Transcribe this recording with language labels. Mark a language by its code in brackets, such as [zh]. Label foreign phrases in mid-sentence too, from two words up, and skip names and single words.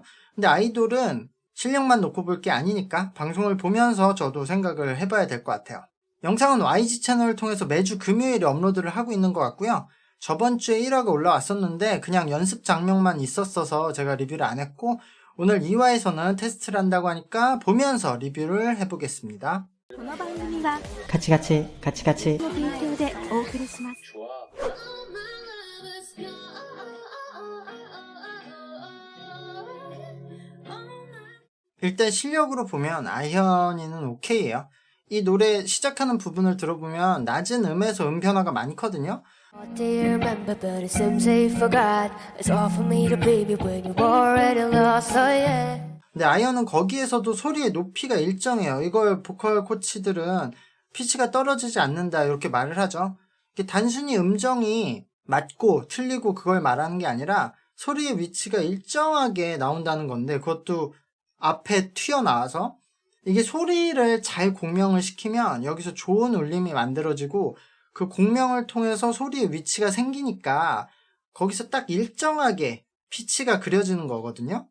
[ko] 근데 아이돌은 실력만 놓고 볼 게 아니니까 방송을 보면서 저도 생각을 해봐야 될 것 같아요. 영상은 YG 채널을 통해서 매주 금요일에 업로드를 하고 있는 것 같고요. 저번 주에 1화가 올라왔었는데 그냥 연습 장면만 있었어서 제가 리뷰를 안 했고 오늘 2화에서는 테스트를 한다고 하니까 보면서 리뷰를 해보겠습니다. [ja] この番組はカチカチカチカチの提供でお送りします。 [ko] 일단 실력으로 보면 아현이는 오케이예요. 이 노래 시작하는 부분을 들어보면 낮은 음에서 음 변화가 많거든요. [en] What do you remember? But it seems you forgot. It's all for me to be when you already lost. Oh yeah. [ko] 근데 아이언은 거기에서도 소리의 높이가 일정해요. 이걸 보컬 코치들은 피치가 떨어지지 않는다 이렇게 말을 하죠. 이게 단순히 음정이 맞고 틀리고 그걸 말하는 게 아니라 소리의 위치가 일정하게 나온다는 건데 그것도 앞에 튀어나와서 이게 소리를 잘 공명을 시키면 여기서 좋은 울림이 만들어지고 그 공명을 통해서 소리의 위치가 생기니까 거기서 딱 일정하게 피치가 그려지는 거거든요.